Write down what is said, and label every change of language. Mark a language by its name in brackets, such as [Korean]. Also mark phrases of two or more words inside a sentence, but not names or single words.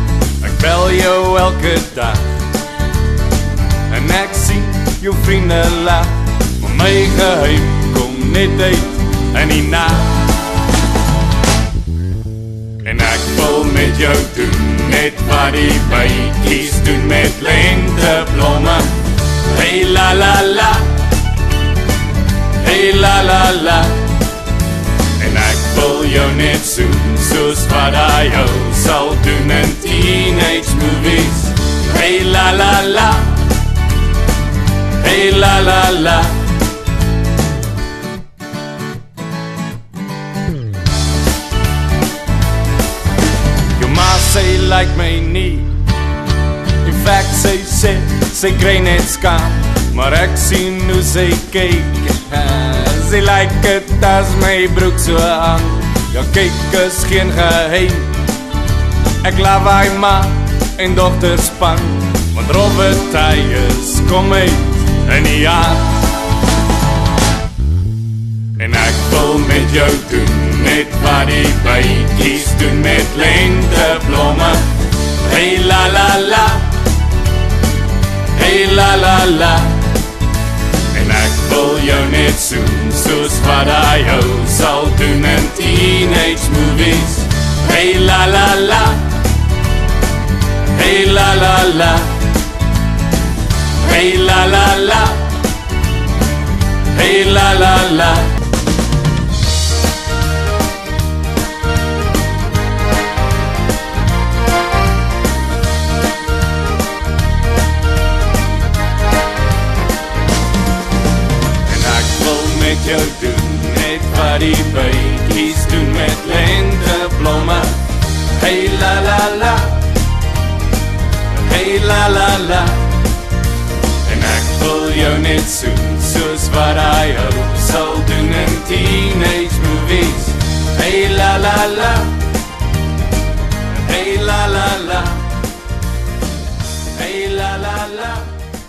[Afrikaans] Ek bel jou elke dag en ek sien jou vriende lag, maar my geheim kom net uit in die nacht. En ek wil met jou doen, net wat die bytjies doen met lenteblomme. Hey la la la, hey la la la. En ek wil jou net soen, soos wat hy jou sal doen in [English] teenage movies. Hey la la la, hey la la la. [Afrikaans] Jou ma sê like my nie. [English] In fact [Afrikaans] sy kry net skaam, maar ek sien hoe sy kyk. Sy like het as my broek so hang. Ja kyk is geen geheim. Ek laat hy ma en dochter span, want Robert Tyers kom uit in die aand. En ek wil met jou doen, net wat die bytjies doen met lenteblomme. Hey la la la, hey la la la. En ek wil jou net soen, soos wat hy jou sal doen in [English] teenage movies. Hey la la la, hey la la la, hey la la la, hey la la la. [Afrikaans] Met jou doen, net wat die bytjies doen met lenteblomme. Hey la la la, hey la la la. En ek wil jou net soen, soos wat hy jou sal doen in [English] teenage movies. Hey la la la, hey la la la, hey la la la.